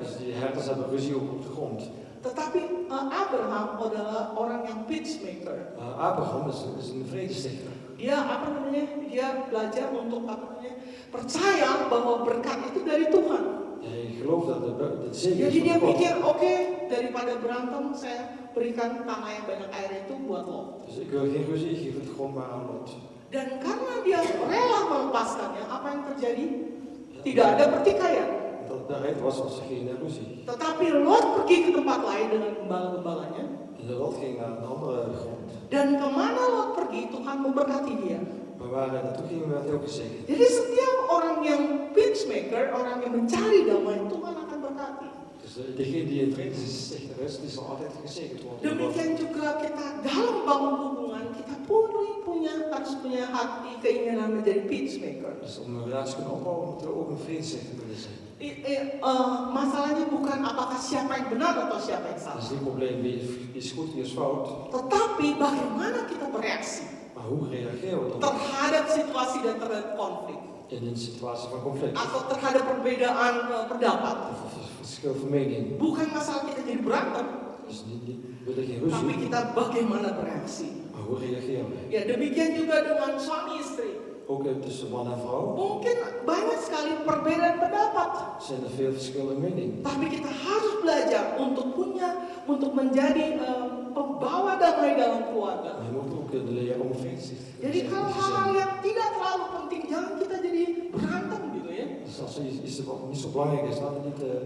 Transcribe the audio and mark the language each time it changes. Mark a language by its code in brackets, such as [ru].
[nl] Dus die herders hebben ruzie op de grond. [id] Tetapi Abraham adalah orang yang peacemaker. [nl] Abraham is een vredestichter. [id] Dia dia belajar untuk percaya bahwa berkat itu dari Tuhan. [nl] Hij gelooft dat de zegen [id] Jadi [nl] is [id] dia [nl] van God. [id] pikir, oke, daripada berantem saya berikan tanah yang banyak air itu buat Lot. [nl] Dus ik wil geen ruzie, ik geef het gewoon maar aan Lot. [id] Dan karena dia rela melepaskannya, apa yang terjadi? Tidak ada pertikaian. [nl] Daaruit was geen ruzie. [id] Tetapi Lot pergi ke tempat lain dengan gembala-gembalanya. [nl] En Lot ging naar een andere grond. [id] Dan kemana Lot pergi, Tuhan memberkati dia. [nl] Maar waar we naartoe gingen werd heel gezegend. [id] Jadi setiap orang yang peacemaker, orang yang mencari damai, Tuhan akan berkati. [nl] Dus degene die in vredestichter is, die zal altijd gezegend worden. [id] Demikian juga kita dalam bangun hubungan, kita harus punya hati keinginan menjadi peacemaker. [nl] Dus om een relatie te kunnen opbouwen, moeten we ook een vredestichter willen zijn. [id] Masalahnya bukan apakah siapa yang benar atau siapa yang [nl] Dat [id] salah, [nl] is niet het probleem wie is goed, wie is fout. [id] tetapi bagaimana kita bereaksi [nl] Maar hoe reageren we dan [id] terhadap situasi dan terhadap konflik [nl] in een situatie van conflict? [id] atau terhadap perbedaan pendapat. [nl] Of verschil van mening. [id] Bukan masalah kita jadi berantem, [nl] Dus niet willen geen [id] tapi [nl] ruzie, [id] kita bagaimana bereaksi. [nl] maar hoe reageren we? [id] Ya demikian juga dengan suami istri. [nl] Ook tussen man en vrouw [id] Mungkin banyak sekali perbedaan pendapat, [nl] zijn er veel verschillende meningen. [id] tapi kita harus belajar untuk menjadi pembawa damai dalam keluarga. [nl] Maar je moet ook leren om vredestichter te [id] Jadi kalau hal-hal [nl] zijn. [id] yang tidak terlalu penting, jangan kita jadi berantem gitu ya. [nl] Dus als er iets wat niet zo belangrijk is, laat het niet